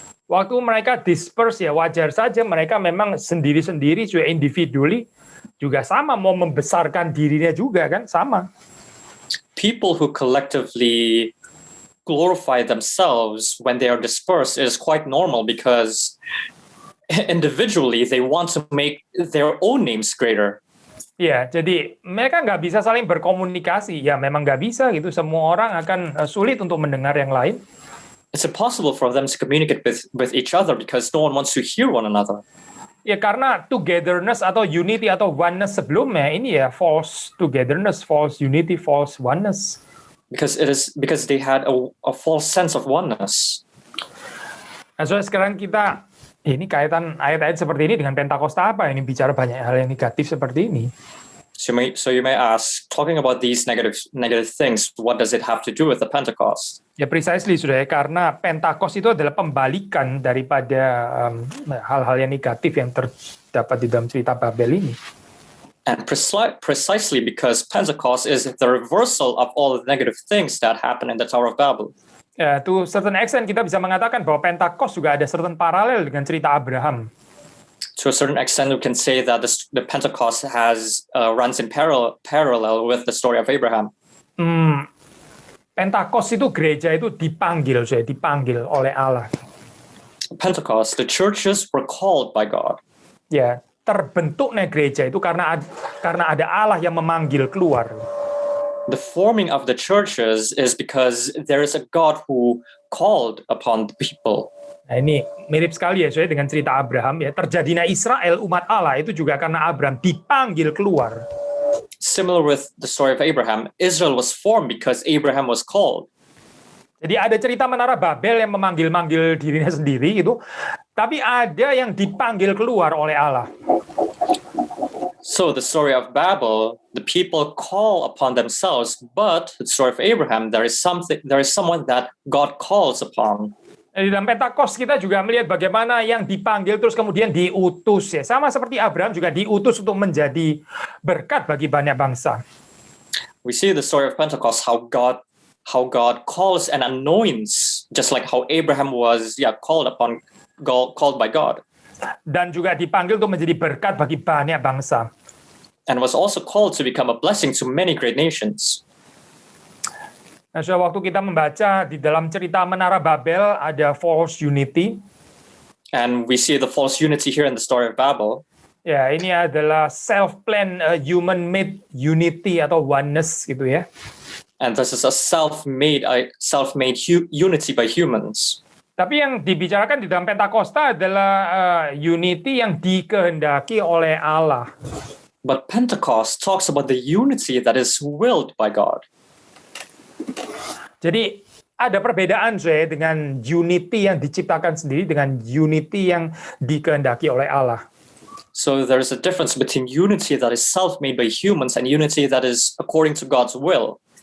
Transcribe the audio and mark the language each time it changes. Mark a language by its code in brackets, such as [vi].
[id] Waktu mereka disperse ya wajar saja, mereka memang sendiri-sendiri juga individually juga sama mau membesarkan dirinya juga kan sama. [en] People who collectively glorify themselves when they are dispersed is quite normal because individually they want to make their own names greater. [id] Ya, jadi mereka nggak bisa saling berkomunikasi. Ya, memang nggak bisa gitu. Semua orang akan sulit untuk mendengar yang lain. [en] It's impossible for them to communicate with each other because no one wants to hear one another. [id] Ya, karena togetherness atau unity atau oneness sebelumnya ini ya [en] false togetherness, false unity, false oneness. Because they had a false sense of oneness. [id] Nah, so sekarang kita ini kaitan ayat-ayat seperti ini dengan Pentakosta apa? Ini bicara banyak hal yang negatif seperti ini. [en] So you may ask, talking about these negative things, what does it have to do with the Pentecost? [id] Ya precisely sudah ya, karena Pentakost itu adalah pembalikan daripada hal-hal yang negatif yang terdapat di dalam cerita Babel ini. [en] And precisely because Pentecost is the reversal of all the negative things that happened in the Tower of Babel. [id] Ya, [en] to certain extent [id] kita bisa mengatakan bahwa Pentakost juga ada certain paralel dengan cerita Abraham. [en] To a certain extent, we can say that the Pentecost runs in parallel with the story of Abraham. [id] Pentakost itu gereja itu dipanggil oleh Allah. [en] Pentecost, the churches were called by God. [id] Ya, terbentuknya gereja itu karena ada Allah yang memanggil keluar. [en] The forming of the churches is because there is a God who called upon the people. [id] Nah, ini mirip sekali ya dengan cerita Abraham ya. Terjadinya Israel umat Allah itu juga karena Abraham dipanggil keluar. [en] Similar with the story of Abraham, Israel was formed because Abraham was called. [id] Jadi ada cerita Menara Babel yang memanggil-manggil dirinya sendiri gitu. Tapi ada yang dipanggil keluar oleh Allah. [en] So the story of Babel, the people call upon themselves, but the story of Abraham, there is someone that God calls upon. [id] Di dalam Pentakost kita juga melihat bagaimana yang dipanggil terus kemudian diutus ya. Sama seperti Abraham juga diutus untuk menjadi berkat bagi banyak bangsa. [en] We see the story of Pentecost how God calls and anoints, just like how Abraham was called by God. [id] Dan juga dipanggil untuk menjadi berkat bagi banyak bangsa. [en] And was also called to become a blessing to many great nations. [id] Nah, waktu kita membaca di dalam cerita Menara Babel ada false unity. [en] And we see the false unity here in the story of Babel. [id] Ya, ini adalah [en] self-planned human-made unity [id] atau oneness gitu ya. [en] And this is a self-made unity by humans. [id] Tapi yang dibicarakan di dalam Pentakosta adalah unity yang dikehendaki oleh Allah. [en] But Pentecost talks about the unity that is willed by God. [id] Jadi ada perbedaan dengan unity yang diciptakan sendiri dengan unity yang dikehendaki oleh Allah. [en] So there is a difference between unity that is self-made by humans and unity that is according to God's will.